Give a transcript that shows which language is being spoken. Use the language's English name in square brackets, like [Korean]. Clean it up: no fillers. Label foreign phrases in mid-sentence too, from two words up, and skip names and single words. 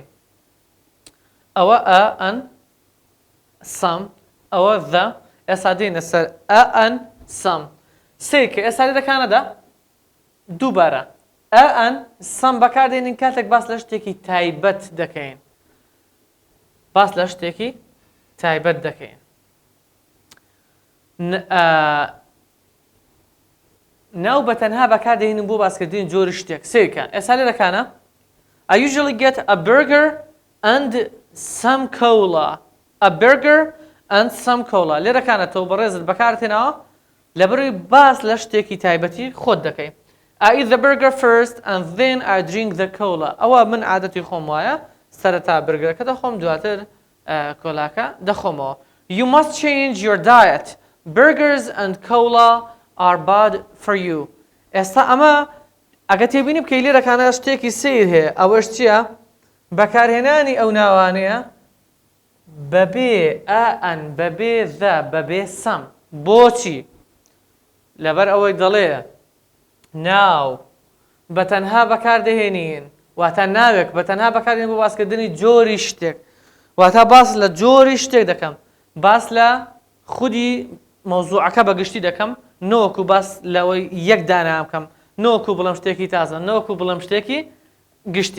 [Central Kurdish] ئەوە [English] an some [Central Kurdish] ئەوە the ئێستا دێنە سەر [English] an some [Central Kurdish] سێکە ئێستا لێرەکانەدا دووبارە [English] an some [Central Kurdish] بەکاردێنین کاتێک باس لە شتێکی تایبەت دەکەین. باس لە شتێکی تایبەت دەکەین. ناو بە تەنها بەکاردێنین بۆ باسکردنی جۆری شتێک سێکە. ئێستا لێرەکانە [English] I usually get a burger and some cola. A burger and some cola. [Central Kurdish] لێرەکانە تۆ بەڕێزت بەکارتێنەوە لەبەروی باس لە شتێکی تایبەتی خۆت دەکەی. [English] I eat the burger first and then I drink the cola. [Central Kurdish] ئەوە من عادەتی خۆم وایە سەرەتا برگەرەکە دەخۆم دواتر کۆلاکە دەخۆمەوە. [English] You must change your diet. Burgers and cola are bad for you. [Central Kurdish] ئێستا ئەمە ئەگە تێبینی بکەی لێرەکانە شتێکی سیر هەیە ئەوەش چییە؟ بەکارهێنانی ئەو ناوانەیە بەبێ ئەن بەبێ ذە بەبێ سەم بۆچی؟ لەبەر ئەوەی دەڵێ ناو بەتەنها بەکاردەهێنین واتە ناوێک بەتەنها بەکاردێن بۆ باسکردنی جۆری شتێک واتە باس لە جۆری شتێک دەکەم باس لە خودی مۆزوعەکە بەگشتی دەکەم نەوەکو باس لەوەی یەک دانام بکەم نەوەکو بڵم شتێکی تازە نەوەکو بڵم شتێکی گشتی.